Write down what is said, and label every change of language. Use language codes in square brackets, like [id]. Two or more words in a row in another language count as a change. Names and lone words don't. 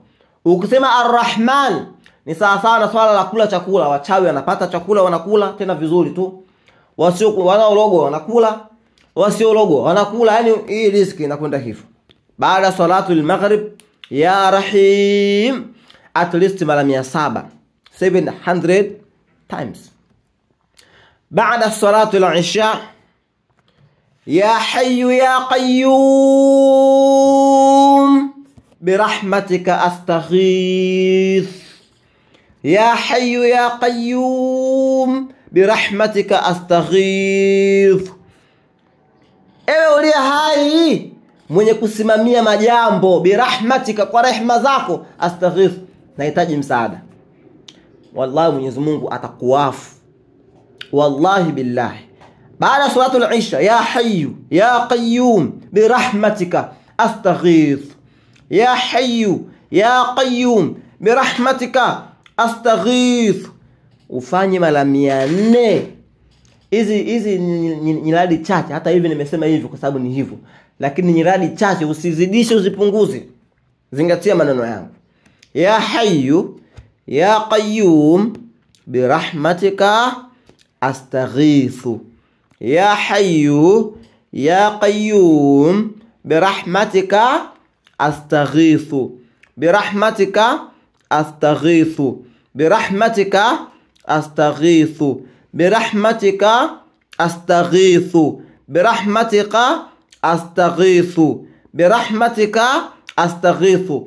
[sw] Ukisema Ar-Rahman ni sawa sawa na swala la kula chakula, wachawi wanapata chakula wanakula tena vizuri tu, wasio wanaologwa wanakula, wasiologwa wanakula, yani hii riziki inakwenda hivyo. Baada [ar] صلاة المغرب, يا رحيم [en] at least [sw] mara 700 times. [ar] بعد صلاة العشاء يا حي يا قيوم برحمتك أستغيث يا حي يا قيوم برحمتك أستغيث. [sw] Ewe uliye hai mwenye kusimamia majambo, birahmatika, kwa rehema zako, astaghith, nahitaji msaada. Wallahi Mwenyezi Mungu atakuafu, [ar] والله بالله. بعد صلاة العشاء يا حي يا قيوم برحمتك أستغيث يا حي يا قيوم برحمتك أستغيث. [sw] Ufanye mara 400. Hizi nyiradi chache, hata hivi nimesema hivi kwa sababu ni hivyo, lakini nyiradi chache, usizidishe usipunguze. Zingatia maneno yangu. [ar] يا حي يا قيوم برحمتك أستغيث يا حي يا قيوم برحمتك أستغيث برحمتك أستغيث برحمتك أستغيث برحمتك أستغيث برحمتك أستغيث برحمتك أستغيث.